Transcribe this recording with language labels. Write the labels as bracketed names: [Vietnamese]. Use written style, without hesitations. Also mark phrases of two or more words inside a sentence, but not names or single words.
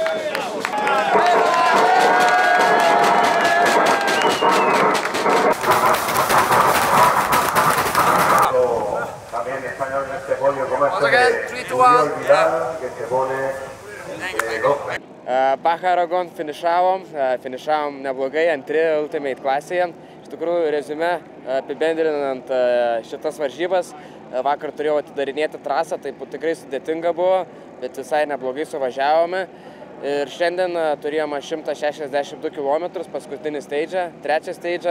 [Spanish] También español en este podio como Oriol Vidal, que se pone [Lithuanian] Bacha Aragon finišavom neblogai, antri Ultimate klasėje. Iš tikrųjų, reziume, apibendrinant šitas varžybas, vakar turėjau atidarinėti trasą, tai tikrai sudėtinga buvo, bet visai neblogai suvažiavome. Ir šiandien turėjome 162 km, paskutinį steidžą, trečią steidžą.